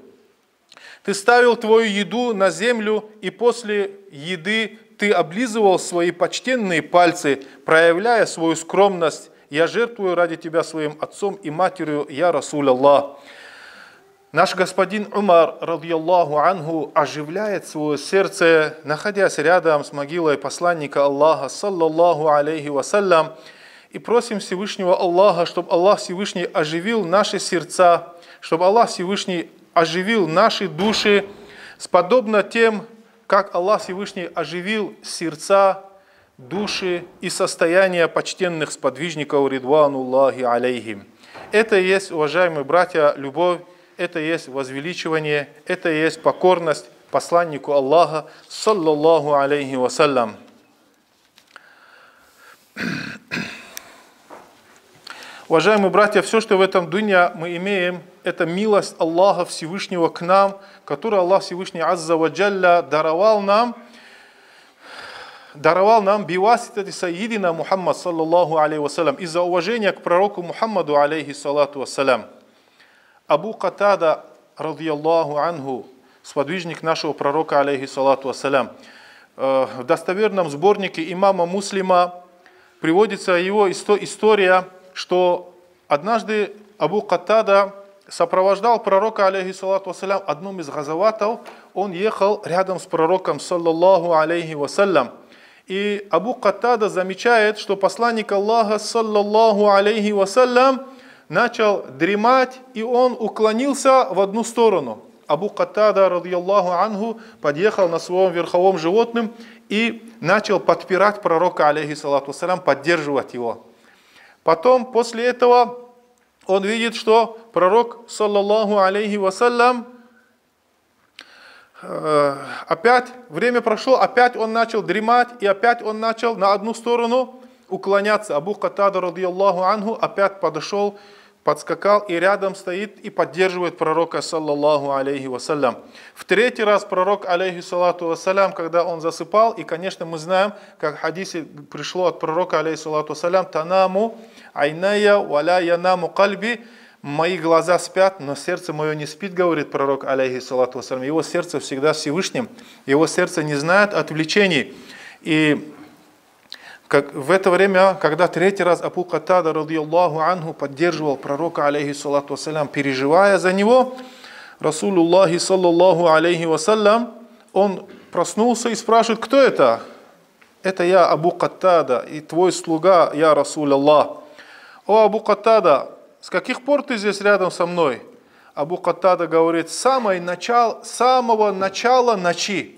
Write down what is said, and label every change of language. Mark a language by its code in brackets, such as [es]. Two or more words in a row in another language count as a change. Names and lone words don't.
[ru] Ты ставил твою еду на землю, и после еды ты облизывал свои почтенные пальцы, проявляя свою скромность. Я жертвую ради тебя своим отцом и матерью, [ar] يا رسول الله. [ru] Наш господин Умар, [ar] رضي الله عنه, [ru] оживляет свое сердце, находясь рядом с могилой посланника Аллаха, [ar] صلى الله عليه وسلم, [ru] и просим Всевышнего Аллаха, чтобы Аллах Всевышний оживил наши сердца, чтобы Аллах Всевышний оживил наши души, подобно тем, как Аллах Всевышний оживил сердца, души и состояния почтенных сподвижников [ar] رضوان الله عليهم. [ru] Это и есть, уважаемые братья, любовь, это и есть возвеличивание, это и есть покорность посланнику Аллаха, [ar] صلى الله عليه وسلم. [ru] Уважаемые братья, все, что в этом дунья мы имеем, это милость Аллаха Всевышнего к нам, которую Аллах Всевышний [ar] عز وجل [ru] даровал нам [ar] بواسطة سيدنا محمد صلى الله عليه وسلم, [ru] из-за уважения к пророку Мухаммаду [ar] عليه الصلاة والسلام. [ru] Абу Катада, [ar] رضي الله عنه, [ru] сподвижник нашего пророка [ar] عليه الصلاة والسلام, [ru] в достоверном сборнике имама Муслима приводится его история, что однажды Абу Катада сопровождал пророка [ar] عليه الصلاة والسلام [ru] одном из газаватов. Он ехал рядом с пророком [ar] صلى الله عليه وسلم. [ru] И Абу Катада замечает, что посланник Аллаха [ar] صلى الله عليه وسلم [ru] начал дремать, и он уклонился в одну сторону. Абу Катада, [ar] رضي الله عنه, [ru] подъехал на своем верховом животном и начал подпирать пророка, [ar] عليه الصلاة والسلام, [ru] поддерживать его. Потом, после этого, он видит, что пророк, [ar] صلى الله عليه وسلم, [ru] опять время прошло, опять он начал дремать, и опять он начал на одну сторону уклоняться. Абу Катада, [ar] رضي الله عنه, [ru] опять подошел, подскакал и рядом стоит и поддерживает пророка, [ar] صلى الله عليه وسلم. [ru] В третий раз пророк, [ar] عليه الصلاة والسلام, [ru] когда он засыпал, и, конечно, мы знаем, как в хадисе пришло от пророка, [ar] عليه الصلاة والسلام: «تنام عيناي ولا ينام قلبي». [ru] мои глаза спят, но сердце мое не спит, говорит пророк, [ar] عليه الصلاة والسلام. [ru] Его сердце всегда Всевышним, его сердце не знает отвлечений. И как в это время, когда третий раз Абу Каттада, [ar] رضي الله عنه, [ru] поддерживал пророка, [ar] عليه الصلاة والسلام, [ru] переживая за него, [ar] رسول الله، صلى الله عليه وسلم, [ru] он проснулся и спрашивает: кто это? Это я, Абу Каттада, и твой слуга, [ar] يا رسول الله. [ru] О, Абу Каттада, с каких пор ты здесь рядом со мной? Абу Каттада говорит: с самого начала ночи.